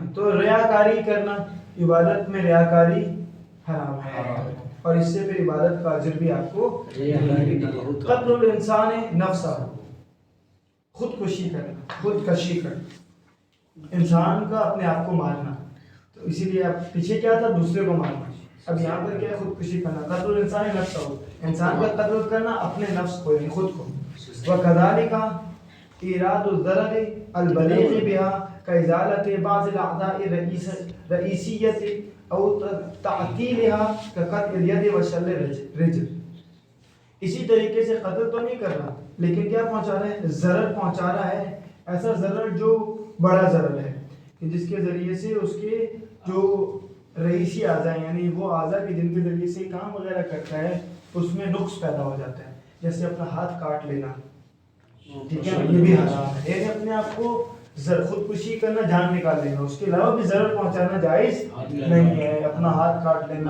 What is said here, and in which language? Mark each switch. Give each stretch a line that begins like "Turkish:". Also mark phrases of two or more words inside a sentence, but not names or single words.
Urdu: تو ریاکاری کرنا، عبادت میں ریاکاری حرام ہے، اور اس سے پھر عبادت کا اجر بھی آپ کو,
Arabic: قتل الإنسان نفسه,
Urdu: خودکشی کرنا، خودکشی کرنا، انسان کا اپنے آپ کو مارنا، تو اسی لیے آپ پیچھے کیا تھا، دوسرے کو مارنا، اب یہاں پر کیا ہے، خودکشی کرنا,
Arabic: قتل الإنسان نفسه,
Urdu: انسان کا قتل کرنا اپنے نفس کو یعنی خود کو.
Arabic: وكذلك إيراد الضرر البليغ بها كإزالة بعض الأعضاء الرئيسية أو تعطيلها كقطع يد وشل رجل,
Urdu: اسی طریقے سے قتل تو نہیں کر رہا, لیکن کیا پہنچا رہے ہیں، ضرر پہنچا رہا ہے، ایسا ضرر جو بڑا ضرر ہے کہ جس کے ذریعے سے اس کے جو رئیسی اعضا یعنی وہ اعضا کے جن کے ذریعے سے کام وغیرہ کرتا ہے اس میں نقص پیدا ہو جاتا ہے، جیسے اپنا ہاتھ کاٹ لینا، ٹھیک ہے، یہ بھی حرام ہے، یعنی اپنے آپ کو خودکشی کرنا، جان نکال لینا، اس کے علاوہ بھی ضرر پہنچانا جائز نہیں ہے، اپنا ہاتھ کاٹ لینا,